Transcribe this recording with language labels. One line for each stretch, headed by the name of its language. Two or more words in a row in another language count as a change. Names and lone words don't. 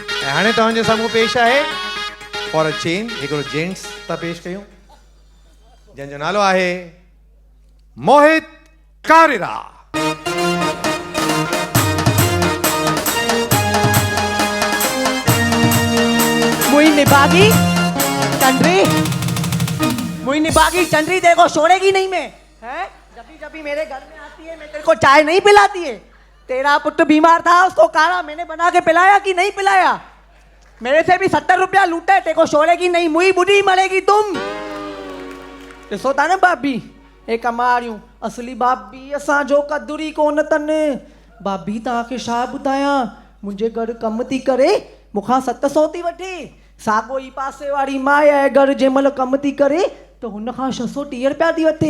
Sindhi: हाणे तव्हांजे साम्हूं पेश आहे
English: for a change
Sindhi: हिकिड़ो जेंट्स था पेश कयूं जंहिंजो नालो आहे मोहित कारेरा।
Hindi: मुई निभागी चंद्री देखो छोड़ेगी नहीं मैं, हैं? जब भी मेरे घर में आती है मैं तेरे को चाय नहीं पिलाती है। तेरा पुत्र बीमार था, उसको काढ़ा मैंने बना के पिलाया कि नहीं पिलाया? मेरे से भी 70 रुपया लूटे, तेरे को छोड़ेगी नहीं, मुई बुढ़ी मरेगी तुम।
Sindhi: ॾिसो था न भाभी हे कमारियूं असली भाभी असांजो कदुरी कोन तने। भाभी तव्हांखे छा ॿुधायां, मुंहिंजे घर कमु थी करे मूंखां 700 थी वठे। साॻो ई पासे वारी माया आहे घर जंहिं महिल कमु थी करे त हुन खां 630 रुपया थी वठे।